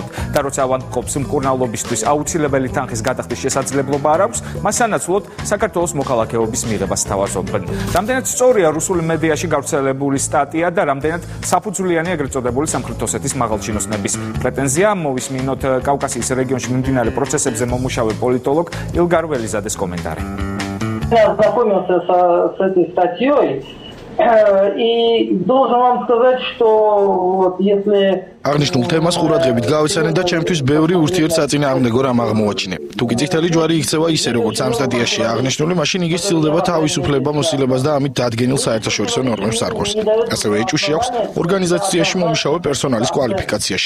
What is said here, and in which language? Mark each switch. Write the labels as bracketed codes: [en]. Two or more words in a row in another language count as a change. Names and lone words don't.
[ka] და როცა ავადმყოფს მკურნალობისთვის აუცილებელი თანხის გადახდის შესაძლებლობა არ აქვს, მას სანაცვლოდ საქართველოს მოქალაქეობის მიღებას თავაზობენ. რამდენად სწორია რუსული მედიაში გავრცელებული სტატია და რამდენად საფუძვლიანი ეგრეთ წოდებული სამხრეთ ოსეთის მაღალჩინოსნების პრეტენზია. მოვისმინოთ კავკასიის რეგიონში მიმდინარე პროცესებზე მომუშავე პოლიტოლოგ ილგარ ველიზადეს კომენტარი. [ru] Я ознакомился с этой статьей и должен вам сказать, что вот если [ka] აღნიშნულ თემას ყურადღებით გავიცანე და ჩემთვის ბევრი ურთიერთსაწინააღმდეგო რამ აღმოაჩინე. თუ კი წითელი ჯვარი იქცევა ისე, როგორც ამ სტატიაში აღნიშნული, მაშინ იგი სცილდება თავისუფლება მოსილებას და ამით დადგენილ საერთაშორისო ნორმებს არგოს. ასევე ეჭვში აქვს ორგანიზაციაში მომუშავე პერსონალის კვალიფიკაციაში.